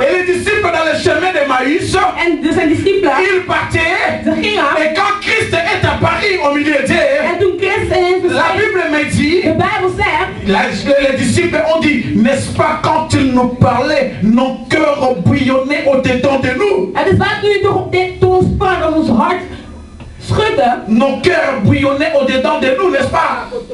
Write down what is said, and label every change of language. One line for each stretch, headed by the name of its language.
French: Et les disciples dans le chemin de Maïs.
Dutch: En dus zijn discipelen.
French: Ils partaient.
Dutch: Ze gingen.
French: Et quand Christ est apparu au milieu d'eux.
Dutch: En toen Christus
French: la Bible me dit.
Dutch: De Bijbel zegt.
French: Les disciples ont dit, n'est-ce pas quand il nous parlait, nos cœurs bouillonnaient au-dedans de nous.
Dutch: Het is waar toen ons sprak en ons hart schudde.
French: Nos cœurs bouillonnaient au-dedans de nous, n'est-ce pas?